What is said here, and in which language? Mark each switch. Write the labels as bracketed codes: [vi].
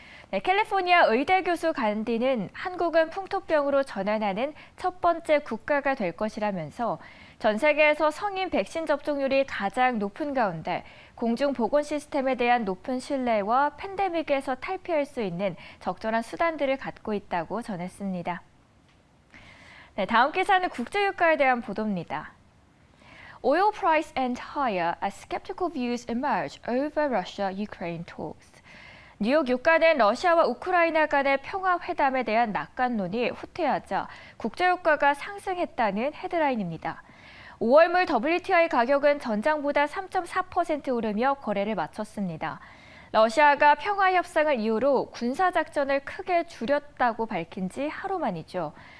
[ko] 네, 캘리포니아 의대 교수 간디는 한국은 풍토병으로 전환하는 첫 번째 국가가 될 것이라면서 전 세계에서 성인 백신 접종률이 가장 높은 가운데 공중보건 시스템에 대한 높은 신뢰와 팬데믹에서 탈피할 수 있는 적절한 수단들을 갖고 있다고 전했습니다. 네, 다음 기사는 국제유가에 대한 보도입니다. [en] Oil price end higher as skeptical views emerge over Russia-Ukraine talks. [ko] 뉴욕 유가는 러시아와 우크라이나 간의 평화회담에 대한 낙관론이 후퇴하자 국제유가가 상승했다는 헤드라인입니다. 5월물 WTI 가격은 전장보다 3.4% 오르며 거래를 마쳤습니다. 러시아가 평화협상을 이유로 군사작전을 크게 줄였다고 밝힌 지 하루 만이죠.